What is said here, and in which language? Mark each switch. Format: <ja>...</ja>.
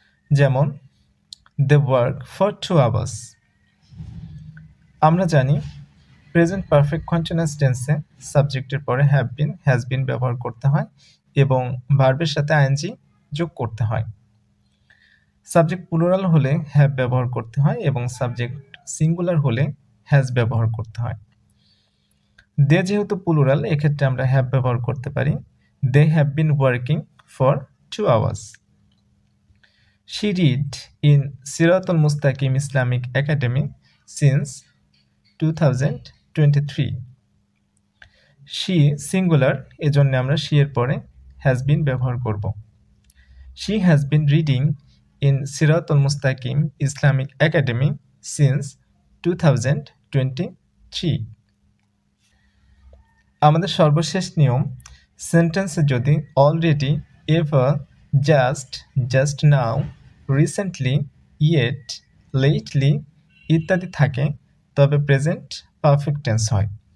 <bn>যেমন</bn> <en>They work for 2 hours.</en> <bn>আমরা জানি প্রেজেন্ট পারফেক্ট কন্টিনিউয়াস টেন্সে সাবজেক্টের পরে হ্যাভ বিন, হ্যাজ বিন ব্যবহার করতে হয় এবং ভার্বের সাথে আইএনজি যোগ করতে হয়। সাবজেক্ট প্লুরাল হলে হ্যাভ ব্যবহার করতে হয় এবং সাবজেক্ট সিঙ্গুলার হলে হ্যাজ ব্যবহার করতে হয়। দে যেহেতু প্লুরাল, এক্ষেত্রে আমরা হ্যাভ ব্যবহার করতে পারি।</bn> <en>They have been working for 2 hours. She read in Siratul Mustaqim Islamic Academy since 2023.</en> <bn>She singular, এজন্য আমরা she এর পরে</bn> <en>has been</en> <bn>ব্যবহার করব।</bn> <en>She has been reading in Siratul Mustaqim Islamic Academy since 2023.</en> <bn>আমাদের সর্বশেষ নিয়ম, সেন্টেন্সে যদি already, ever, just, just now, recently, yet, lately ইত্যাদি থাকে তবে প্রেজেন্ট পারফেক্ট টেন্স হয়।</bn>